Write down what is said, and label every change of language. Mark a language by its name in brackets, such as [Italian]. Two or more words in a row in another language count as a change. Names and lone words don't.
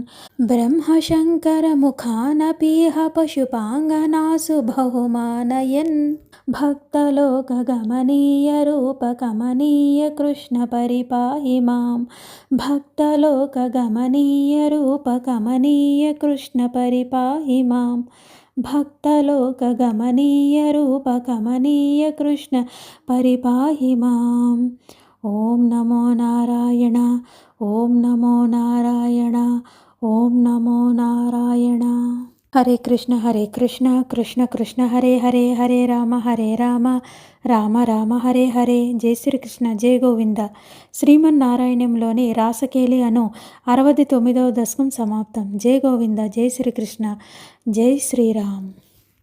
[Sanskrit] ब्रह्मशङ्करमुखानपीह पशुपाङ्गनासु बहुमानयन् भक्तलोकगमनीयरूपकमनीय कृष्ण परिपाहि मां भक्तलोकगमनीयरूपकमनीय कृष्ण परिपाहि मां भक्तलोकगमनीयरूपकमनीय कृष्ण परिपाहि माम्। ओम नमो नारायण, ओम नमो नारायण, ओम नमो नारायण। హరే కృష్ణ కృష్ణ కృష్ణ హరే హరే హరే రామ రామ రామ హరే హరే. [Telugu] జై శ్రీకృష్ణ జై గోవింద. శ్రీమన్నారాయణంలోని రాసకేలి అను 69వ దశకం సమాప్తం. జై గోవింద. జై శ్రీకృష్ణ. జై శ్రీరామ్.